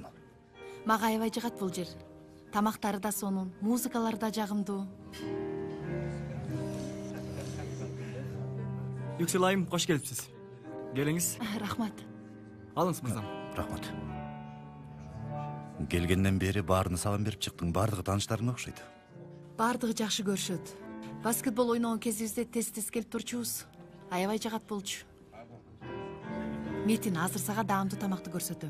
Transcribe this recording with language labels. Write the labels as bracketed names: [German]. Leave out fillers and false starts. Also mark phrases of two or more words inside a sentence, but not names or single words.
[Kyrgyz] Мага аябай жагат бул жер. Тамактары да сонун, музыкалары да жагымдуу. [Turkish] Yüksel Ayım, hoş gelipsiz. Geliniz. [Kyrgyz] Рахмат. Алыңыз, мырзам. Рахмат. Келгенден бери баарына салам берип чыктың, баардыгы тааныштарың окшойт. Баардыгы жакшы көрүшөт. Баскетбол ойногон кезибизде тез келип турчубуз. Аябай жагат болчу. Метин, азыр сага даамдуу тамакты көрсөтөм.